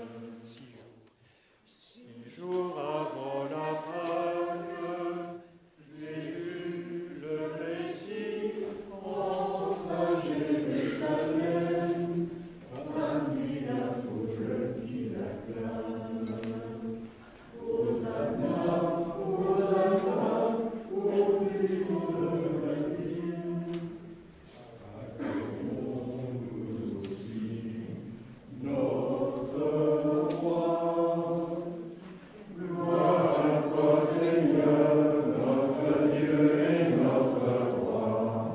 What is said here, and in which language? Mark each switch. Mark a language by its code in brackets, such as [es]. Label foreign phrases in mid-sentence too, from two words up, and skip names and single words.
[fr] 6 jours avant la Pâque, Jésus, le Messie, entre à Jérusalem, parmi la foule qui l'acclame. Hosanna, Hosanna, au plus haut de la ville. Acclamons-nous aussi notre roi. Gloire à toi, Seigneur, notre Dieu et notre roi.